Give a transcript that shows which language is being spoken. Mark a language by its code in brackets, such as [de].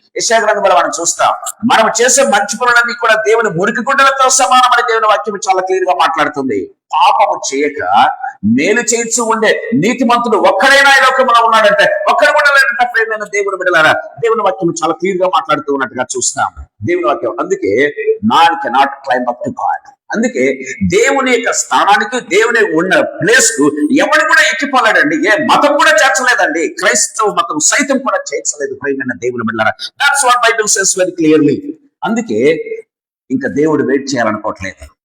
[te] యెషయా గ్రంథంలో మనం చూస్తాం మనం చేసే మంచి పనులన్నీ కూడా దేవుని మురికి గుడ్డలతో సమానమని దేవుని వాక్యం చాలా క్లియర్ గా మాట్లాడుతుంది. పాపము చేయక మేలు చేయించు ఉండే నీతిమంతుడు ఒక్కడైనా ఈ లోకంలో ఉన్నాడంటే ఒక్కడు కూడా లేదంట. ప్రేమైన దేవుని బిడ్డలారా దేవుని వాక్యం చాలా క్లియర్ గా మాట్లాడుతూ ఉన్నట్టుగా చూస్తాం. దేవుని వాక్యం అందుకే [en] man cannot climb up to God. [te] అందుకే దేవుని యొక్క స్థానానికి దేవుని ఉన్న ప్లేస్ కు ఎవరు కూడా ఎక్కిపోలేడండి. ఏ మతం కూడా చేర్చలేదండి. క్రైస్తవ మతం సైతం కూడా చేర్చలేదు. ప్రియమైన దేవుని బిడ్డలారా [en] That's what Bible says very clearly. [te] అందుకే ఇంకా దేవుడు వెయిట్ చేయాలనుకోవట్లేదు.